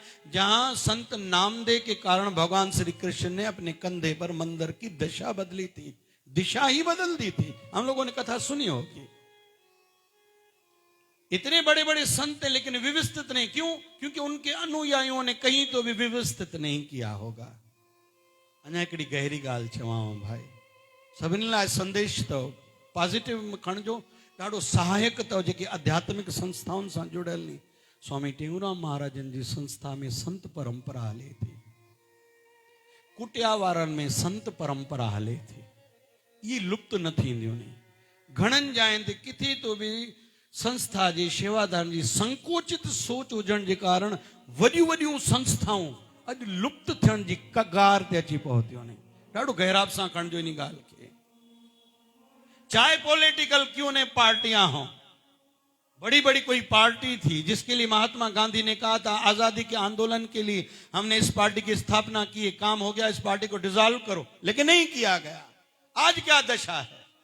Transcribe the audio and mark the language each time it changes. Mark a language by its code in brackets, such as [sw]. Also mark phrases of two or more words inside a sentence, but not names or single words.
[hi] जहां संत नामदेव के कारण भगवान श्री कृष्ण ने अपने कंधे पर मंदिर की दिशा बदली थी, दिशा ही बदल दी थी। हम लोगों ने कथा सुनी होगी। इतने बड़े बड़े संत हैं, लेकिन व्यवस्थित नहीं। क्यों? क्योंकि उनके अनुयायियों ने कहीं तो भी व्यवस्थित नहीं किया होगा। [sd] अञा हिकिड़ी गहरी ॻाल्हि चवांव भाई, सभिनी लाइ संदेश अथव, पॉजिटिव में खणिजो, ॾाढो सहायक अथव। जेके आध्यात्मिक संस्थाउनि सां जुड़ियल नी, स्वामी टेऊंराम महाराजन जी संस्था में संत परंपरा हले थी, कुटिया वारनि में संत परंपरा हले थी, ये लुप्त न थींदियूं नी। घणनि जाइनि ते किथे तो भी संस्था जी, शेवादार जी संकोचित सोच हुजण जे कारण वॾियूं वॾियूं संस्थाऊं अॼु लुप्त थियण जी कगार ते अची पहुतियूं आहिनि। ॾाढो गहराब सां खणिजो इन ॻाल्हि खे। [hi] चाहे पॉलिटिकल क्यों ने पार्टियां हों, बड़ी बड़ी कोई पार्टी थी जिसके लिए महात्मा गांधी ने कहा था आजादी के आंदोलन के लिए हमने इस पार्टी की स्थापना की, काम हो गया, इस पार्टी को डिसॉल्व करो, लेकिन नहीं किया गया। आज क्या दशा है?